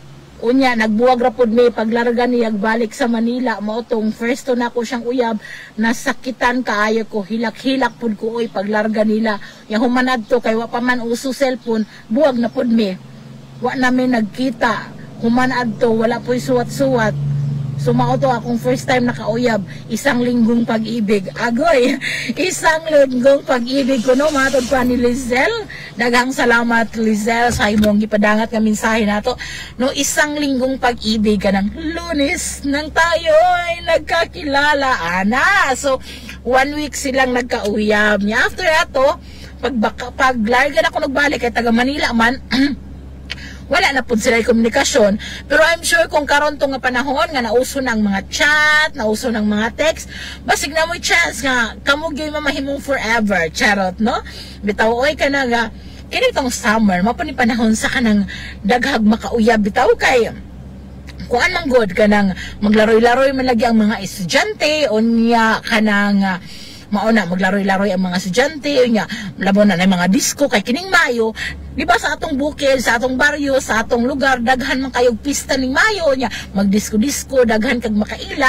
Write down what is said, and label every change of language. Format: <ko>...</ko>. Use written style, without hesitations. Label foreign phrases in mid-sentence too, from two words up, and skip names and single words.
<ceb>Unya nagbuwag ra pud mi paglarga niya balik sa Manila, mao tong first to nako siyang uyab, nasakitan kaayo ko, hilak-hilak pud ko oy paglarga nila. Ya human adto kay wa pa man uso cellphone, buwag na pud mi. Wa namin nagkita. Human adto wala po'y suwat-suwat. So mao to akong first time nakauyab,</ceb> <tl>1 linggong pag-ibig.</tl> <ceb>Agoy,</ceb> <tl>1 linggong pag-ibig</tl> <ceb>ko no, matod pa ni Lizelle. Daghang salamat Lizelle sa imong gipadangat nga mensahe nato. No,</ceb> <tl>1 linggong pag-ibig</tl> <ceb>kanang Lunes</ceb> <tl>nang tayo ay nagkakilala</tl> <ceb>ana. So 1 week silang nagkauyab niya. After ato, paglarga na ko nagbalik kay taga Manila man. Wala na po sila komunikasyon. Pero</ceb> <en>I'm sure</en> <ceb>kung karon to nga panahon nga nauso ng mga chat, nauso ng mga text, basig na mo'y chance nga kamo gyud mamahimong forever. Charot, no? Bitaw oy ka na nga kini tong summer mao pa ni panahon sa kanang daghag makauyab bitaw kay kuan man god kanang maglaroy-laroy man lagi ang mga estudyante unya kanang mauna maglaroy-laroy ang mga estudyante nya labo na mga disco kay kining Mayo, di ba sa atong bukid, sa atong baryo, sa atong lugar daghan man kayog pista ning Mayo nya magdisco-disco daghan kag makaila.</ceb>